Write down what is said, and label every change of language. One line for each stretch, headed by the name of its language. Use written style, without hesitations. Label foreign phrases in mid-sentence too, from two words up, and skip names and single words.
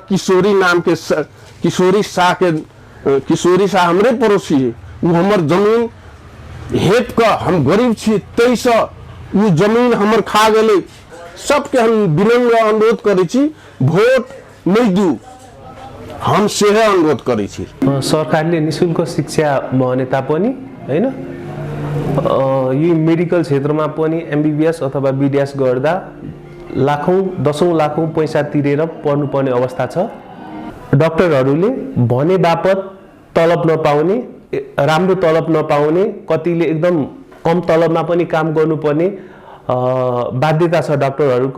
Maithili: किशोरी नाम के किशोरी शाह हमरे पड़ोसी है, वो हमर जमीन हेप का, हम गरीब छी तेईस वो जमीन हमर खा गेले। सबके हम विनम्र अनुरोध करै छी भोट नहीं दू, हम सेहे अनुरोध करै छी।
Nepali: सरकारले निशुल्क शिक्षा भने तापनि हैन यी मेडिकल क्षेत्रमा पनि एमबीबीएस अथवा बीडीएस गर्दा लाखौं दशौं लाखौं पैसा तिरेर पढ्नुपर्ने अवस्था छ। डाक्टरहरूले भने बापत तलब नपाउने, राम्रो तलब नपाउने, कतिले एकदम कम तलबमा पनि काम गर्नुपर्ने बाध्यता छ डाक्टरहरूको।